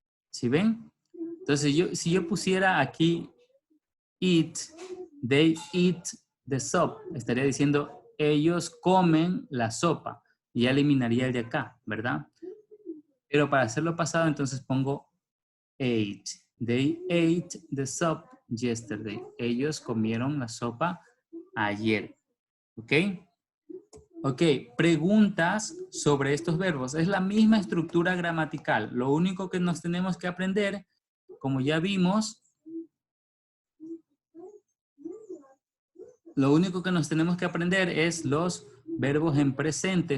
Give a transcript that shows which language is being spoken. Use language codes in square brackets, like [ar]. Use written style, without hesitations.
[es] ¿Sí ven? Entonces, si yo pusiera aquí eat, [en] they eat the soup, [es] estaría diciendo ellos comen la sopa. Y ya eliminaría el de acá, ¿verdad? Pero para hacerlo pasado, entonces pongo ate. [en] They ate the soup yesterday. [es] Ellos comieron la sopa ayer. ¿Ok? Ok, preguntas sobre estos verbos. Es la misma estructura gramatical. Lo único que nos tenemos que aprender, como ya vimos, lo único que nos tenemos que aprender es los verbos en presente.